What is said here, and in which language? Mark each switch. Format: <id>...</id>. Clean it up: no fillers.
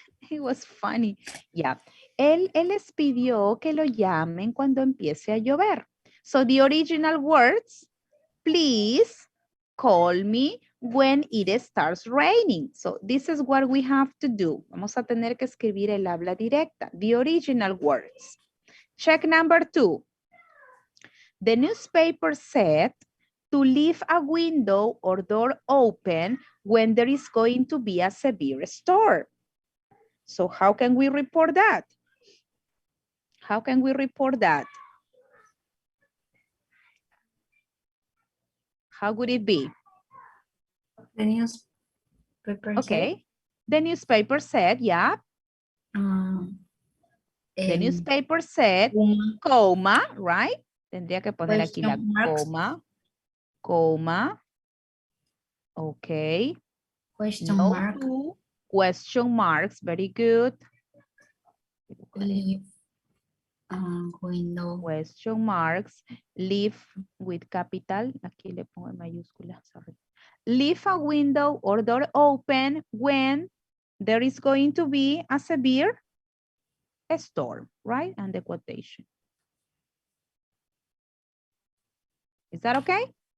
<en>It was funny. Yeah.</en> <es>Él les pidió que lo llamen cuando empiece a llover.</es> <en>So the original words, please call me when it starts raining. So this is what we have to do.</en> <es>Vamos a tener que escribir el habla directa,</es> <en>the original words. Check number 2. The newspaper said to leave a window or door open when there is going to be a severe storm. So how can we report that? How can we report that? How would it be? The newspaper Okay. said, The newspaper said, yeah. The newspaper said, coma, right?</en> <es>Tendría que poner aquí la coma.</es> <en>Coma. Okay. question No mark, to question marks. Very good. leave, window, Question marks. Leave with capital.</en> <es>Aquí le pongo en mayúscula.</es> <en>Sorry. Leave a window or door open when there is going to be a severe a storm, right? And the quotation. Is that okay?</en>